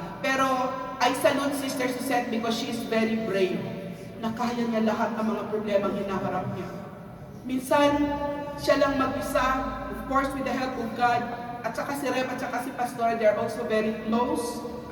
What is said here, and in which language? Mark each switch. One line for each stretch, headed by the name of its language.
English: Pero I salute Sister Suzette because she is very brave.
Filipino: Na kaya niya lahat ng mga problemang hinaharap niya. Minsan, siya lang mag-isa,
English: of course with the help of God,
Filipino: at saka si Rep, at saka si Pastora,
English: they are also very close.